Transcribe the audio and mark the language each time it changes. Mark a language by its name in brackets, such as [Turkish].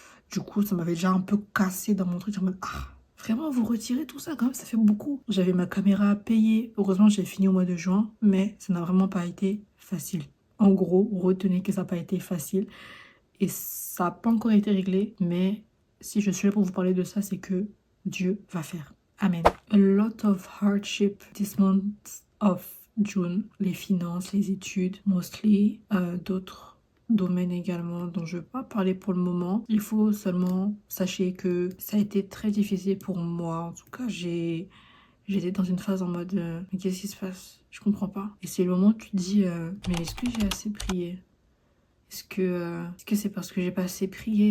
[French] Du coup, ça m'avait déjà un peu cassé dans mon truc. En mode, ah, vraiment, vous retirez tout ça quand même, ça fait beaucoup. J'avais ma caméra à payer. Heureusement, j'ai fini au mois de juin, mais ça n'a vraiment pas été facile. En gros, retenez que ça n'a pas été facile. Et ça n'a pas encore été réglé, mais si je suis là pour vous parler de ça, c'est que Dieu va faire. Amen. [English] A lot of hardship this month of June. [French] Les finances, les études, [English] mostly. [French] D'autres domaines également dont je ne vais pas parler pour le moment. Il faut seulement sachez que ça a été très difficile pour moi. En tout cas, j'étais dans une phase en mode mais qu'est-ce qui se passe? Je comprends pas. Et c'est le moment où tu te dis mais est-ce que j'ai assez prié? Est-ce que c'est parce que j'ai pas assez prié?